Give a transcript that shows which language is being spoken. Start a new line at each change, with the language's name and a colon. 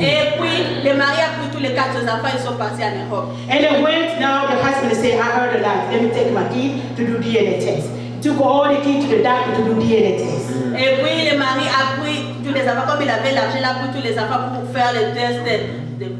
French: Et puis le mari a pris tous les 4 enfants, ils sont partis en Europe.
English: And they went, now the husband said, I heard a lot, let me take my kid to do DNA test. Took all the kids to the doctor to do DNA test.
French: Et puis le mari a pris tous les enfants, comme il avait l'argent, il a pris tous les enfants pour faire le test de